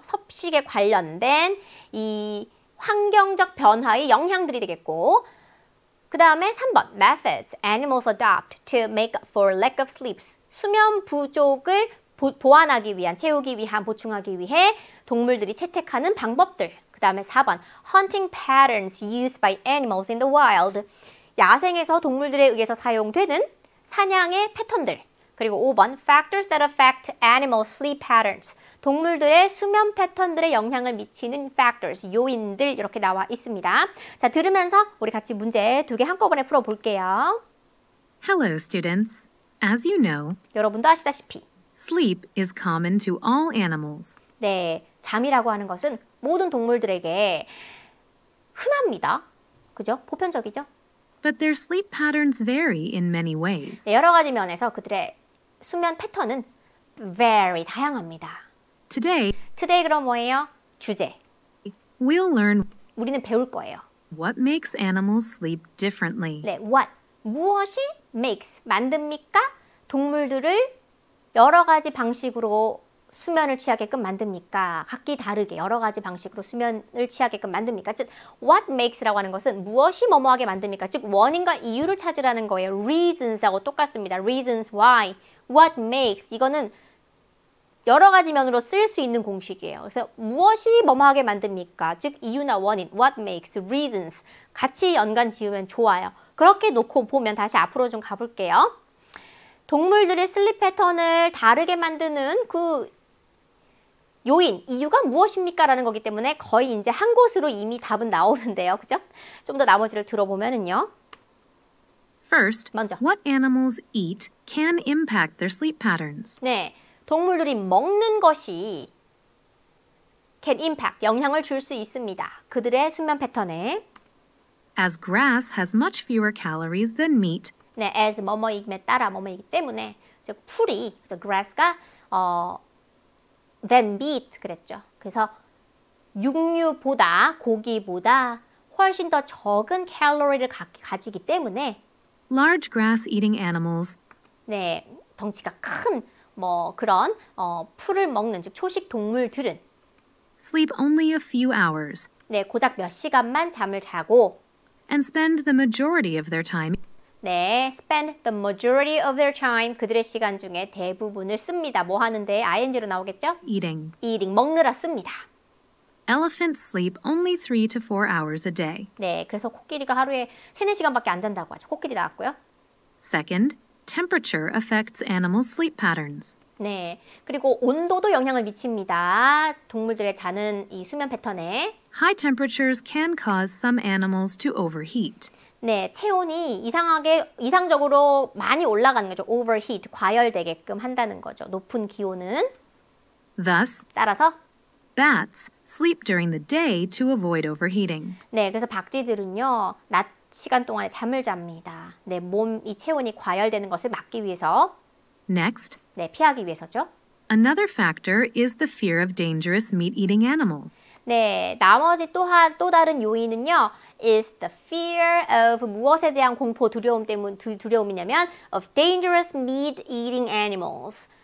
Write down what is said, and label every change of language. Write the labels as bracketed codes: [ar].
[ko] 섭식에 관련된 이 환경적 변화의 영향들이 되겠고 그 다음에 3번 [en] Methods animals adopt to make up for lack of sleep. [ko] 수면 부족을 보완하기 위한, 채우기 위한, 보충하기 위해 동물들이 채택하는 방법들. 그 다음에 4번 [en] Hunting patterns used by animals in the wild. [ko] 야생에서 동물들에 의해서 사용되는 사냥의 패턴들. 그리고 5번 [en] Factors that affect animal sleep patterns. [ko] 동물들의 수면 패턴들에 영향을 미치는 factors, 요인들 이렇게 나와 있습니다. 자, 들으면서 우리 같이 문제 2개 한꺼번에 풀어볼게요. [en] Hello, students. As you know, [ko] 여러분도 아시다시피 [en] sleep is common to all animals. [ko] 네, 잠이라고 하는 것은 모든 동물들에게 흔합니다. 그죠? 보편적이죠? [en] But their sleep patterns vary in many ways. [ko] 네, 여러 가지 면에서 그들의 수면 패턴은 very 다양합니다. [en] Today, [ko] 그럼 뭐예요? 주제. [en] we'll learn [ko] 우리는 배울 거예요. [en] what makes animals sleep differently. [ko] 네, what? 무엇이 makes? 만듭니까? 동물들을 여러 가지 방식으로 수면을 취하게끔 만듭니까? 각기 다르게 여러 가지 방식으로 수면을 취하게끔 만듭니까? 즉, [en] what makes [ko] 라고 하는 것은 무엇이 뭐뭐하게 만듭니까? 즉, 원인과 이유를 찾으라는 거예요. reasons하고 똑같습니다. [en] reasons why, what makes [ko] 이거는 여러 가지 면으로 쓸 수 있는 공식이에요. 그래서 무엇이 뭐뭐하게 만듭니까? 즉, 이유나 원인, [en] what makes, reasons [ko] 같이 연관 지으면 좋아요. 그렇게 놓고 보면 다시 앞으로 좀 가볼게요. 동물들의 슬립 패턴을 다르게 만드는 그 요인, 이유가 무엇입니까? 라는 거기 때문에 거의 이제 한 곳으로 이미 답은 나오는데요. 그죠? 좀 더 나머지를 들어보면은요. [en] First, [ko] 먼저. [en] what animals eat can impact their sleep patterns. [ko] 네, 동물들이 먹는 것이 [en] can impact, [ko] 영향을 줄 수 있습니다. 그들의 수면 패턴에. [en] As grass has much fewer calories than meat, [ko] 네, as 뭐뭐임에 따라 뭐뭐이기 때문에 즉 풀이, 그래서 grass가 [en] than meat [ko] 그랬죠. 그래서 육류보다 고기보다 훨씬 더 적은 칼로리를 가지기 때문에 [en] large grass-eating animals [ko] 네, 덩치가 큰 뭐 그런 풀을 먹는 즉 초식 동물들은 [en] sleep only a few hours [ko] 네, 고작 몇 시간만 잠을 자고 [en] and spend the majority of their time [ko] 네, [en] spend the majority of their time [ko] 그들의 시간 중에 대부분을 씁니다. 뭐 하는데? ing로 나오겠죠? [en] eating. [ko] eating, 먹느라 씁니다. [en] Elephants sleep only 3 to 4 hours a day. [ko] 네, 그래서 코끼리가 하루에 3, 4시간밖에 안 잔다고 하죠. 코끼리 나왔고요. [en] Second, temperature affects animals' sleep patterns. [ko] 네, 그리고 온도도 영향을 미칩니다. 동물들의 자는 이 수면 패턴에. [en] High temperatures can cause some animals to overheat. [ko] 네, 체온이 이상적으로 많이 올라가는 거죠. overheat, 과열되게끔 한다는 거죠. 높은 기온은. [en] Thus, [ko] 따라서 [en] bats sleep during the day to avoid overheating. [ko] 네, 그래서 박쥐들은요, 낮 시간 동안에 잠을 잡니다. 네, 이 체온이 과열되는 것을 막기 위해서. Next, 네, 피하기 위해서죠. [en] another factor is the fear of dangerous meat-eating animals. [ko] 네, 나머지 또 다른 요인은요, [en] is the fear of [ko] 무엇에 대한 공포, 두려움이냐면 [en] of dangerous meat-eating animals.